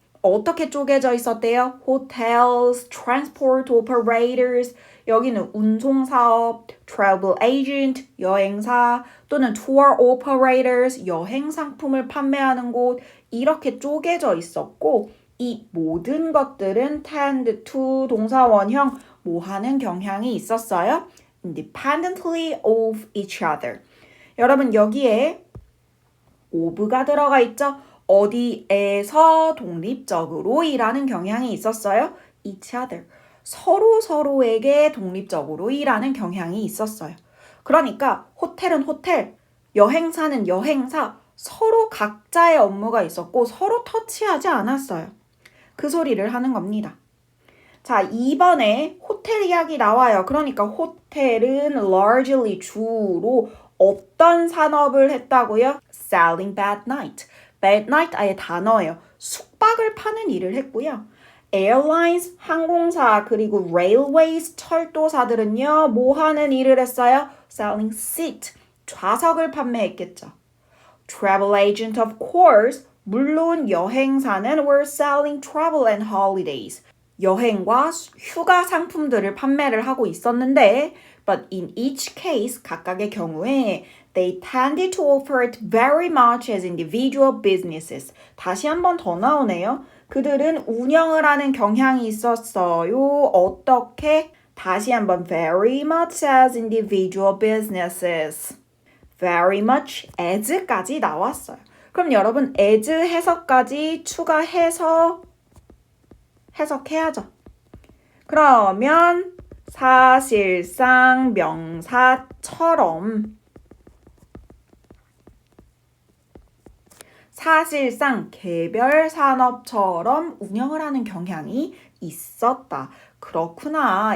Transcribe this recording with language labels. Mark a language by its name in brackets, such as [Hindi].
[Korean] 어떻게 쪼개져 있었대요? Hotels, transport operators, 여기는 운송사업, travel agent, 여행사, 또는 tour operators, 여행 상품을 판매하는 곳, 이렇게 쪼개져 있었고, 이 모든 것들은 [English] tend to [Korean] 동사 원형 뭐 하는 경향이 있었어요? [English] Independently of each other. [Korean] 여러분, 여기에 of가 들어가 있죠? 어디에서 독립적으로 일하는 경향이 있었어요? [English] each other. [Korean] 서로에게 독립적으로 일하는 경향이 있었어요. 그러니까 호텔은 호텔, 여행사는 여행사, 서로 각자의 업무가 있었고 서로 터치하지 않았어요. 그 소리를 하는 겁니다. 자, 2번에 호텔 이야기 나와요. 그러니까 호텔은 largely 주로 어떤 산업을 했다고요? [English] Selling bad night. bad night [Korean] 아예 단어예요. 숙박을 파는 일을 했고요. Airlines, 항공사, 그리고 railways, 철도사들은요, 뭐 하는 일을 했어요? [English] Selling seat, [Korean] 좌석을 판매했겠죠. [English] Travel agent, of course, [Korean] 물론 여행사는 [English] were selling travel and holidays. [Korean] 여행과 휴가 상품들을 판매를 하고 있었는데, [English] but in each case, [Korean] 각각의 경우에 [English] they tended to offer it very much as individual businesses. [Korean] 다시 한 번 더 나오네요. 그들은 운영을 하는 경향이 있었어요. 어떻게? 다시 한번 [English] very much as individual businesses. [Korean] very much as까지 나왔어요. 그럼 여러분 as 해석까지 추가해서 해석해야죠. 그러면 사실상 명사처럼 사실상 개별 산업처럼 운영을 하는 경향이 있었다. 그렇구나.